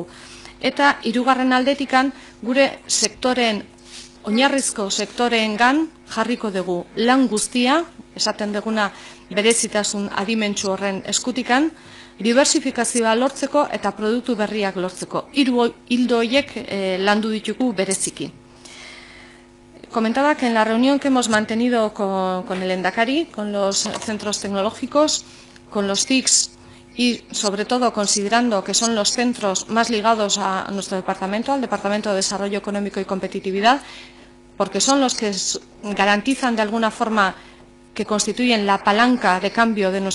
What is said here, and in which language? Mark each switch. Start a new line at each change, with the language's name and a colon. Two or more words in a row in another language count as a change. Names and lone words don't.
Basque: Eta hirugarren aldetikan gure sektoren, oinarrizko sektoreengan jarriko dugu lan guztia, esaten duguna berezitasun adimentsu horren eskutikan, diversifikazioa lortzeko eta produktu berriak lortzeko. Hiru ildo horiek landu ditugu bereziki.
Spanish: Comentaba que en la reunión que hemos mantenido con el Lehendakari, con los centros tecnológicos, con los TICs y sobre todo considerando que son los centros más ligados a nuestro departamento, al Departamento de Desarrollo Económico y Competitividad, porque son los que garantizan de alguna forma que constituyen la palanca de cambio de